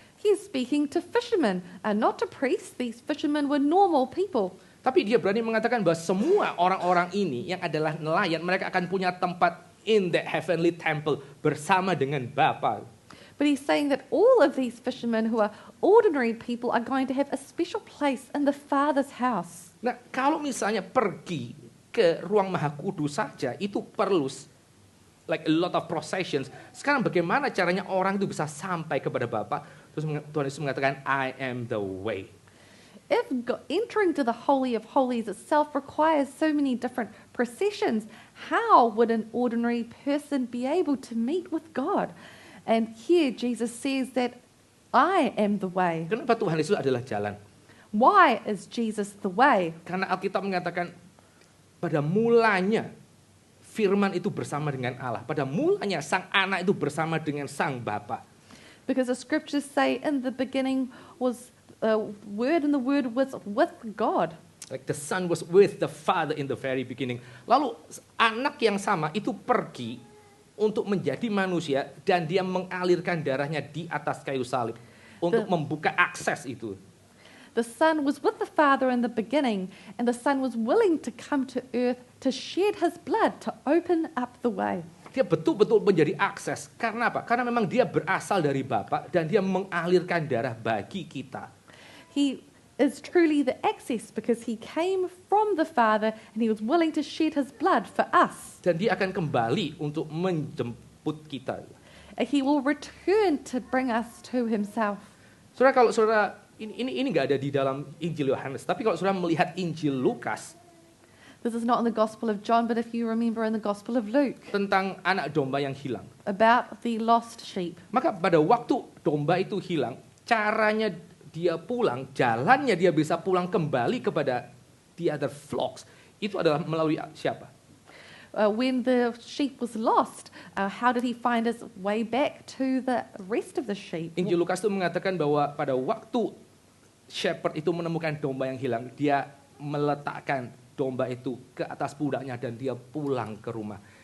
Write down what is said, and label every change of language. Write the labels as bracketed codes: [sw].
[en] He's speaking to fishermen and not to priests. These fishermen were normal people. [id] Tapi dia berani mengatakan bahwa semua orang-orang ini yang adalah nelayan, mereka akan punya tempat [en] in the heavenly temple [id] bersama dengan Bapa. [en] But he's saying that all of these fishermen who are ordinary people are going to have a special place in the Father's house. [id] Nah, kalau misalnya pergi ke ruang maha kudus saja, itu perlu [en] like a lot of processions. [id] Sekarang bagaimana caranya orang itu bisa sampai kepada Bapa? Terus Tuhan Yesus mengatakan, [en] I am the way. If entering to the Holy of Holies itself requires so many different processions, how would an ordinary person be able to meet with God? And here Jesus says that I am the way. [id] Kenapa Tuhan Yesus adalah jalan? [en] Why is Jesus the way? [id] Karena Alkitab mengatakan pada mulanya firman itu bersama dengan Allah. Pada mulanya sang anak itu bersama dengan sang Bapa. [en] Because the scriptures say in the beginning was word and the word was with God. Like the son was with the father in the very beginning. [id] Lalu anak yang sama itu pergi untuk menjadi manusia dan dia mengalirkan darahnya di atas kayu salib untuk membuka akses itu. [en] The Son was with the Father in the beginning, and the Son was willing to come to earth to shed his blood to open up the way. [id] Dia betul-betul menjadi akses. Karena apa? Karena memang dia berasal dari Bapa dan dia mengalirkan darah bagi kita. [en] He is truly the access because he came from the Father and he was willing to shed his blood for us. [id] Dan dia akan kembali untuk menjemput kita. [en] He will return to bring us to himself. [id] Saudara, kalau saudara ini nggak ada di dalam Injil Yohanes, tapi kalau saudara melihat Injil Lukas, [en] this is not in the Gospel of John, but if you remember in the Gospel of Luke, [id] tentang anak domba yang hilang. [en] about the lost sheep. [id] Maka pada waktu domba itu hilang, caranya dia pulang, jalannya dia bisa pulang kembali kepada [en] the other flocks, [id] itu adalah melalui siapa? [en] When the sheep was lost, how did he find his way back to the rest of the sheep? [id] Injil Lukas itu mengatakan bahwa pada waktu shepherd itu menemukan domba yang hilang, dia meletakkan domba itu ke atas pundaknya dan dia pulang ke rumah.